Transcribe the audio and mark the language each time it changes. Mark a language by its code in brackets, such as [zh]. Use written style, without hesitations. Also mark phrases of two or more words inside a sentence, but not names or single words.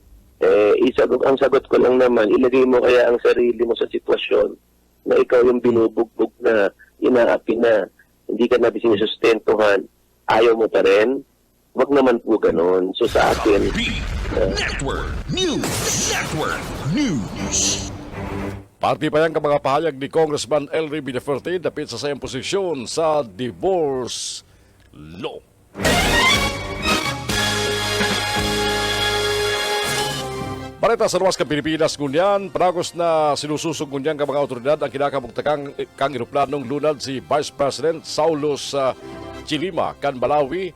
[tl] Ang sagot ko lang naman, ilagay mo kaya ang sarili mo sa sitwasyon na ikaw yung binubugbog na, inaapi na, hindi ka na sinusustentuhan, ayaw mo pa rin. Wag naman po ganon. So sa akin, [en] Network News. [bik] Parti pa yan mga pahayag ni Congressman Elry Villafuerte dapit sa sayang posisyon sa divorce law. Balita sa luwas ka Pilipinas ngunyan, panagos na sinususog ngunyan ka mga otoridad ang kinakabugtakang kang eroplanong lunad si Vice President Saulos Chilima kan Malawi.